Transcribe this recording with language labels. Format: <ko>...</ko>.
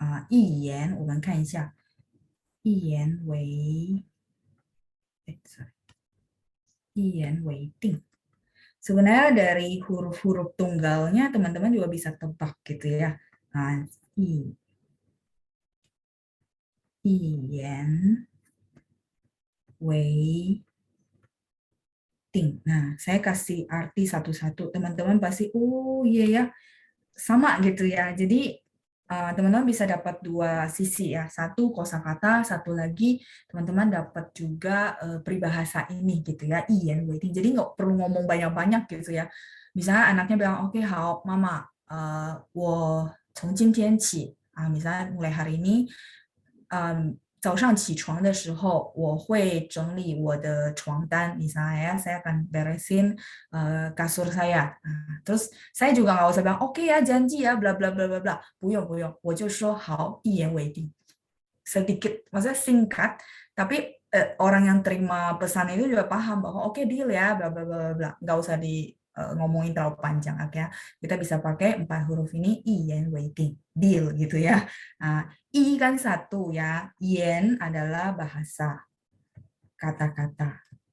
<zh>一言，我们看一下，一言为，sorry，一言为定。</zh> <id>Sebenarnya dari huruf-huruf tunggalnya teman-teman juga bisa tebak gitu ya. Nah,</id> <zh>一言为</zh> <id>Nah, saya kasih arti satu-satu. Teman-teman pasti, oh iya ya, sama gitu ya. Jadi teman-teman bisa dapat dua sisi ya. Satu kosakata, satu lagi teman-teman dapat juga peribahasa ini gitu ya. Iyan waiting. Jadi nggak perlu ngomong banyak-banyak gitu ya. Misalnya anaknya bilang, oke, hao, mama,</id> <zh>我从今天起,</zh> <id>misalnya mulai hari ini</id> <zh>早上起床的时候，我会整理我的床单。</zh> <id>Misalnya saya akan beresin kasur saya. Terus saya juga nggak usah bilang oke ya janji ya bla bla bla bla bla.</id> <zh>不用，我就说好，一言为定。</zh> <id>Sedikit, maksudnya singkat, tapi orang yang terima pesan itu juga paham bahwa oke deal ya bla bla bla bla. Nggak usah di ngomongin terlalu panjang, ya. Kita bisa pakai 4 huruf ini, iyan waiting, deal gitu ya. I kan satu ya, yen adalah bahasa, kata-kata.</id>